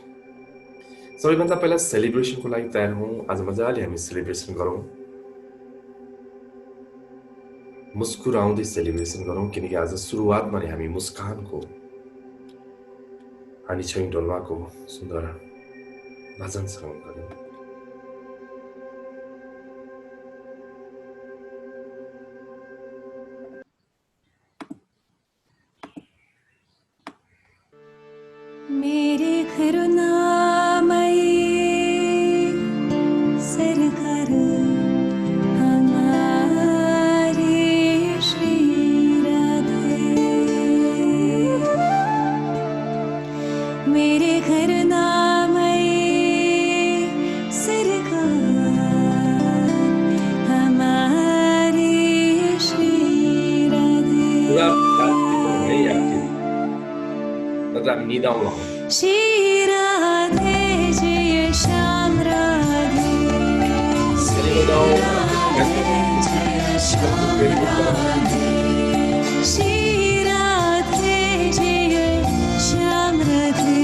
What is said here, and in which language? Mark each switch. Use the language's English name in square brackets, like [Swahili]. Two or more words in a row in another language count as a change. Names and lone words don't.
[Nepali] सबैभन्दा पहिला सेलिब्रेसनको लागि तयार हौँ। आज मजाले हामी सेलिब्रेसन गरौँ, मुस्कुराउँदै सेलिब्रेसन गरौँ, किनकि आज सुरुवातमा नै हामी मुस्कानको हानी छैन डोल्माको सुन्दर भजन श्रवण गरौँ। [Hindi] मेरे करुणामयी सरकार हमारी श्री राधे, मेरे करुणामयी सरकार हमारी श्री राधे। [Nepali] हामी निदाउँ [Hindi] श्री राधे जय श्याम राधे, श्री राधे जय श्याम राधे, श्री राधे जय श्याम राधे,